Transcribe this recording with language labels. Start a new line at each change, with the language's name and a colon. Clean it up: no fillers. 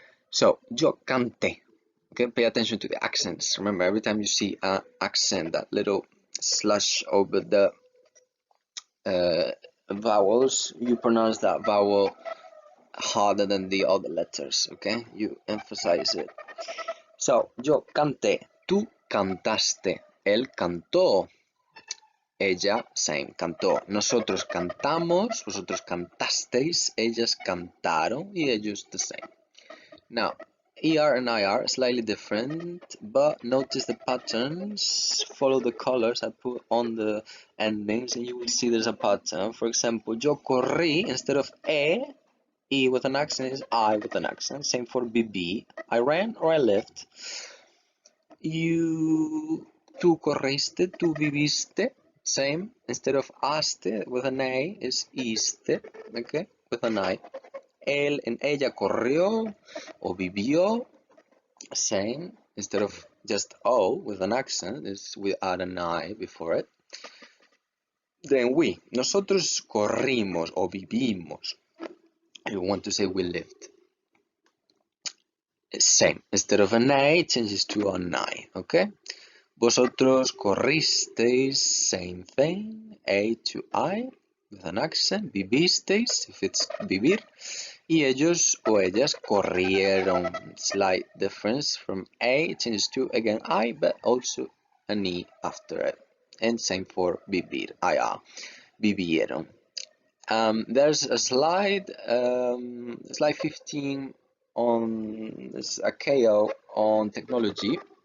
English: So,
Spanish: yo canté,
English: okay? Pay attention to the accents. Remember, every time you see an accent, that little slash over the vowels, you pronounce that vowel harder than the other letters, okay? You emphasize it.
Spanish: So, yo canté, tú cantaste, él cantó, ella, same, cantó. Nosotros cantamos, vosotros cantasteis, ellas cantaron, y ellos
English: the same. Now, ER and IR slightly different, but notice the patterns, follow the colors I put on the endings, and you will see there's a pattern. For example,
Spanish: yo corrí,
English: instead of E with an accent is I with an accent. Same for BB. I ran or I left.
Spanish: Tú corriste, tú viviste.
English: Same. Instead of aste with an A is iste. Okay, with an I.
Spanish: él and ella corrió o vivió.
English: Same. Instead of just O with an accent, we add an I before it.
Spanish: Then nosotros corrimos o vivimos.
English: You want to say we lived. Same. Instead of an A, it changes to an I, okay?
Spanish: Vosotros corristeis,
English: same thing. A to I with an accent. Vivisteis, if it's vivir.
Spanish: Y ellos o ellas corrieron.
English: Slight difference from A, it changes to again I, but also an E after it. And same for vivir, IA. Vivieron. There's a slide 15 on a KO on technology.